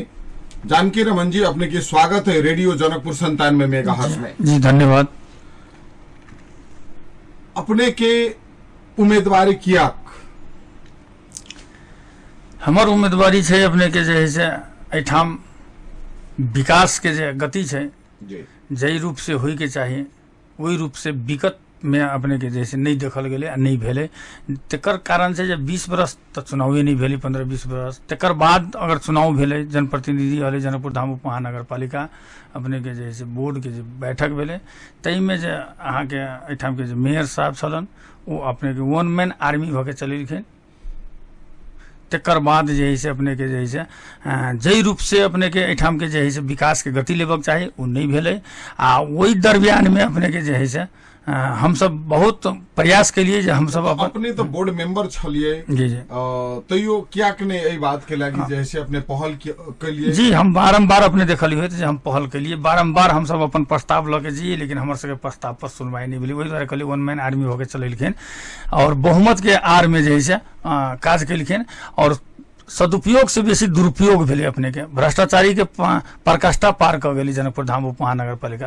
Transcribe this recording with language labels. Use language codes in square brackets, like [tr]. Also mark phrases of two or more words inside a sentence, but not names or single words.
[mai] जानकी रमन जी, अपने के स्वागत है रेडियो जनकपुर 97 मेगाहर्ट्ज में। जी धन्यवाद। अपने के उम्मीदवारी किया? हमर उम्मीदवारी छै अपने के जे है से एठाम विकास के जे गति छै जई रूप से होय के चाहिए ओई रूप से विगत में अपने के जैसे नहीं देखल गेले, नहीं भेले। तेकर कारण से जब 20 बरस तक चुनाव नहीं भेले, 15-20 बरस तेकर बाद अगर चुनाव भेले, जनप्रतिनिधि वाले जनकपुर धाम उपमहानगरपालिका अपने के जैसे बोर्ड के जे बैठक भेले तई में जे अहाँ के एठाम के जे मेयर साहब छलन वो अपने के 1 [en] man army [mai] भके चलेलखिन। तेकर बाद जे है से अपने के जे है से जई रूप से अपने के एठाम के जे है से विकास के गति लेबक चाहिए वो नहीं भेले। आ वही दरमियान में अपने के जे है से हम सब बहुत प्रयास के लिए हम सब अपने तो [en] board member [mai] छलिए जी जी तैयो क्या कने एई बात के लागि जैसे अपने पहल के लिए जी हम बारंबार अपने देखली हुए हम पहल के लिए बारंबार हम सब अपन प्रस्ताव लके जी, लेकिन हमर सबके प्रस्ताव पर सुनवाई नहीं भेली। वही द्वारा कहली 1 [en] man army [mai] होके चलेलखिन और बहुमत के आर में जे है से काज केलखिन और सदुपयोग से बेसी दुरुपयोग भेले। अपने के भ्रष्टाचारी के प्रकाष्ठा पार क गेली जनकपुर धाम उपमहानगरपालिका।